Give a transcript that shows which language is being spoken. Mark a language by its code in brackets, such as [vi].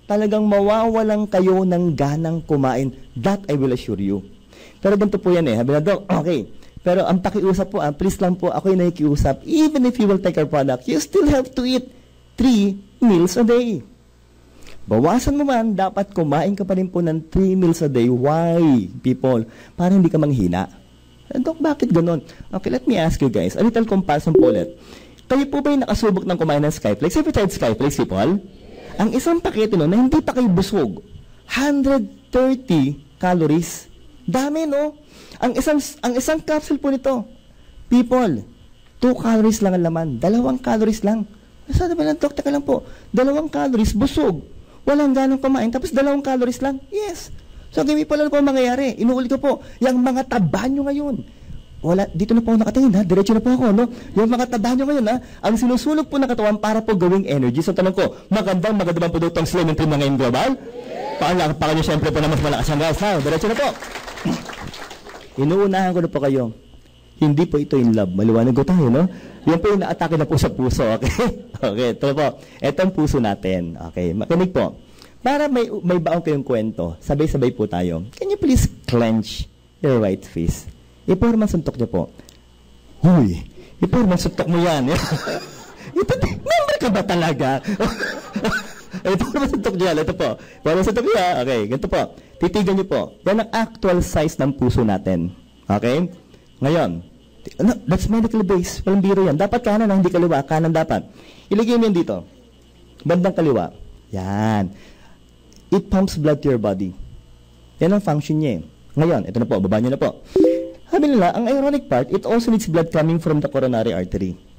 [tl] talagang mawawalan kayo ng ganang kumain. [en] That I will assure you. [tl] Pero ganito po yan Sabi na, Doc, okay. Pero ang pakiusap po, please lang po, ako yung nakikiusap. [en] Even if you will take our product, you still have to eat 3 meals a day. [tl] Bawasan mo man, dapat kumain ka pa rin po ng 3 meals a day. [en] Why, people? [tl] Para hindi ka manghina. Doc, bakit ganon? [en] Okay, let me ask you guys, a little comparison po ulit. [tl] Kayo po ba yung nakasubok ng kumain ng Skyflakes? [en] Have you tried Skyflakes, people? [tl] Ang isang pakete na hindi pa kayo busog, 130 calories. Dami, no? Ang isang capsule po nito, people, 2 calories lang ang laman, 2 calories lang. Sabi ba lang, Doc, teka lang po, 2 calories, busog. Walang ganong kumain, tapos 2 calories lang. Yes. So, game pala po ang mangyayari. Inuuli ko po, yung mga taba nyo ngayon. Wala, dito na po ako nakatingin, Diretso na po ako, no? Yung mga taba nyo ngayon, ang sinusunog po ng katawan para po gawing energy. So, tanong ko, magandang produkto ang Slim and Trim na ngayon global? Paano nyo siyempre po na mas malakas ang guys, Diretso na po. Inuunahan ko na po kayo. Hindi po ito in love. Maliwanag ko tayo, no? Yan po yung na-atake na po sa puso, okay? Okay, ito po. Ito ang puso natin. Okay, makinig po. Para may baong kayong kwento, sabay-sabay po tayo. [en] Can you please clench your right fist? [tl] Iporman suntok niyo po. Huy, iporman suntok mo yan. Ito, member ka ba talaga? Iporman suntok niyo yan. Ito po. Iporman suntok niyo yan. Okay, ganito po. Titigan niyo po. Yan ang actual size ng puso natin. Okay? [en] Ngayon, that's medically based. [tl] Walang biro yan. Dapat kanan, hindi kaliwa. Kanan dapat. Iligay mo yan dito. Bandang kaliwa. Yan. [en] It pumps blood to your body. [tl] Yan ang function niya. Ngayon, ito na po. Baba niyo na po. Sabi nila, ang ironic part, [en] it also needs blood coming from the coronary artery.